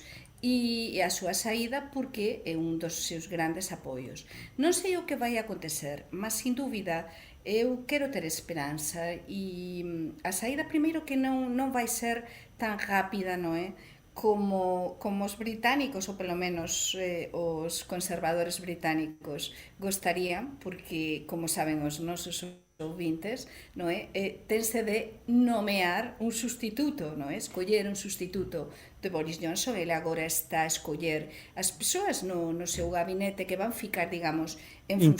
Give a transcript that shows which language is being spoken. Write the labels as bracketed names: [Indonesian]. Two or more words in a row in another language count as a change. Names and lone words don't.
[Galician] E a súa saída porque é un dos seus grandes apoios. [Portuguese] Non sei o que vai acontecer, mas [Galician] sin dúbida [Portuguese] eu quero ter esperança e a saída primeiro que não vai ser tão rápida, não é? [Galician] Como os británicos, [Portuguese] ou pelo menos os conservadores británicos gostariam, porque, como saben os nosos ouvintes, [Galician] non é? Tense de nomear un sustituto, non é? Escoller un sustituto de Boris Johnson. Ele agora está a escoller as persoas no seu gabinete que van ficar, digamos, en funcións.